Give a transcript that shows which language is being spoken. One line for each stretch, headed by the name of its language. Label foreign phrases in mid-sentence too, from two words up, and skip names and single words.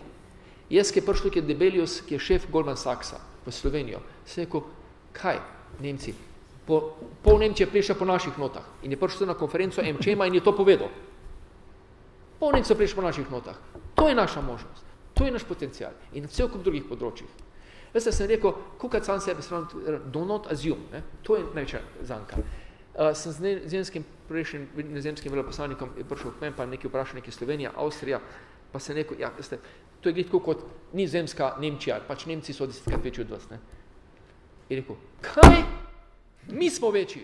Slovenian: Jaz, ki je prišel tukaj Debelius, ki je šef Goldman Sachsa v Slovenijo, sem rekel, kaj, Nemci? Pol Nemčije prišla po naših notah in je prišel na konferenco MČM in je to povedal. Pol Nemčije prišla po naših notah. To je naša možnost. To je naš potencial. In na cel kup drugih področjih. Veste, sem rekel, kukaj sam sebe
English: do not assume.
Slovenian: Ne? To je največja zanka. Sem z nizozemskim veleposlanikom je prišel k meni, pa nekaj vprašal, nekaj Slovenija, Avstrija, pa sem rekel, ja, veste, to je gledko kot nizozemska Nemčija, pač Nemci so 10krat večji od vas. Ne? Je rekel, kaj? Mi smo večji.